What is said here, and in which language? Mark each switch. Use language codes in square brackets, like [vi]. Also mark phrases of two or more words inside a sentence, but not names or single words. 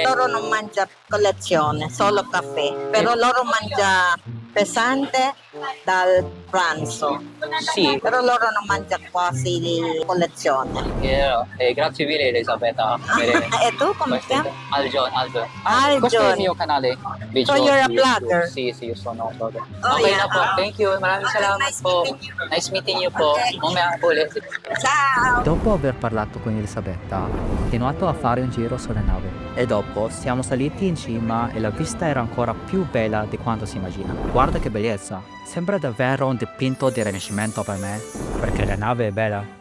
[it] loro non mangiano colazione, solo caffè. Però loro mangiano pesante dal pranzo. Sì, Però loro non mangiano quasi colazione. grazie mille Elisabetta. E tu come ti chiami? Aljon. Aljon. Questo è il mio canale. [en] So you're a blogger? [it] Sì, io sono un blogger. [en] Oh, Okay yeah. [tl] na po. [en] Thank you. [tl] Maraming salamat [en] Nice [tl] po. [en] meeting you. Nice meeting you [tl] po. [en] Okay. [tl] Mamaya ulit. [it] Ciao! Dopo aver parlato con Elisabetta, ho continuato a fare un giro sulla nave. E dopo siamo saliti in cima e la vista era ancora più bella di quanto si immagina. Guarda che bellezza! Sembra davvero un dipinto di Rinascimento per me, perché la nave è bella.